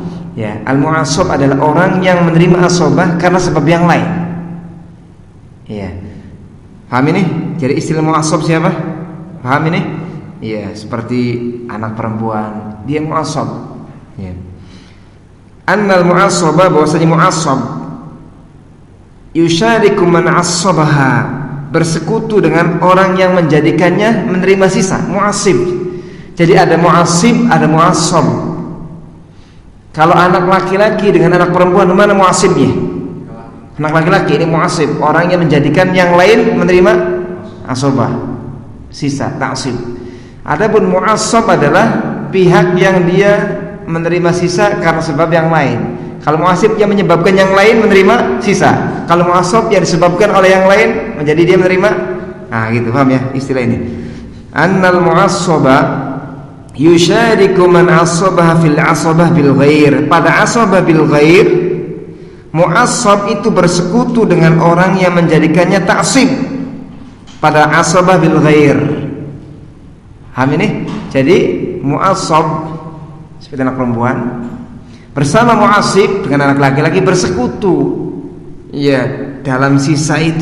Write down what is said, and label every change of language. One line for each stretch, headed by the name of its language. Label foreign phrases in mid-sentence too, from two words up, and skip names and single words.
Indonesian: Ya, al-mu'assab adalah orang yang menerima asobah karena sebab yang lain. Ya. Paham ini? Jadi istilah mu'assab siapa? Paham ini? Ya, seperti anak perempuan, dia mu'assab.
Arabic: Ya. أن المعصبة, bahwasanya معصب يشارك من عصبه,
Indonesian: bersekutu dengan orang yang menjadikannya menerima sisa, mu'assib. Jadi ada mu'assib, ada mu'assab. Kalau anak laki-laki dengan anak perempuan, mana mu'assibnya? Anak laki-laki ini mu'assib, orang yang menjadikan yang lain menerima asabah, sisa, ta'sib. Adapun mu'assab adalah pihak yang dia menerima sisa karena sebab yang lain. Kalau mu'assib yang menyebabkan yang lain menerima sisa. Kalau mu'assab yang disebabkan oleh yang lain menjadi dia menerima. Nah, gitu, paham ya istilah ini?
Arabic: أن المعصبة يشارك من عصبها في العصبة بالغير.
Indonesian: Pada
Arabic: عصبة بالغير,
Indonesian: mu'assab itu bersekutu dengan orang yang menjadikannya ta'sib pada
Arabic: عصبة بالغير.
Indonesian: Paham ini? Jadi mu'assab seperti anak perempuan bersama mu'assib dengan anak laki-laki bersekutu, ya, dalam sisa itu.